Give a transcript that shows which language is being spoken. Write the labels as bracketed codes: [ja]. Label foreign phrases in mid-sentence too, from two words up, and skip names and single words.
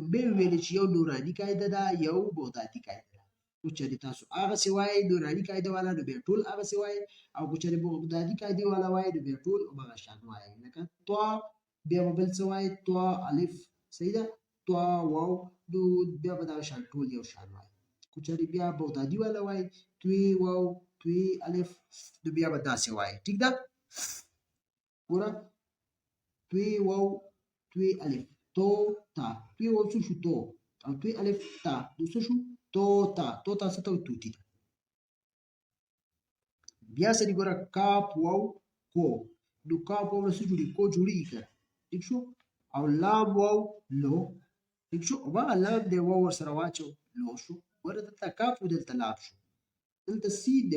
[ps] لومبۍ ویلې چې یو نوراني قاعده ده یو بغدادي قاعده ده خو چېرې تاسو هغسې وایئ نوراني قاعده والا نو بیا ټول هغسې وایئ او که چېرې بغدادي قاعدې والا وایئ نو بیا ټول همغه شان وایئ لکه توا بیا به بل څه وایئ توا الف صحیح ده توا واو نو بیا به دغه شان ټول یو شان وایئ که چېرې بیا بغدادي والا وایئ توی واو توی الف نو بیا به داسې وایئ ټیک ده ګوره توی واو توی الف تو تا توی واو څه شو تو او توی الف تا نو څه شو تو تا څه ته وایي توتي ته بیا سړي ګوره کاف واو کو نو کاف واو نه څه جوړېږي کو جوړېږي که ټیک شو او لام واو لو ټیک شو هماغه لام دی واو ورسره واچو لو شو ګوره دلته کاف و دلته لام شو دلته سین دی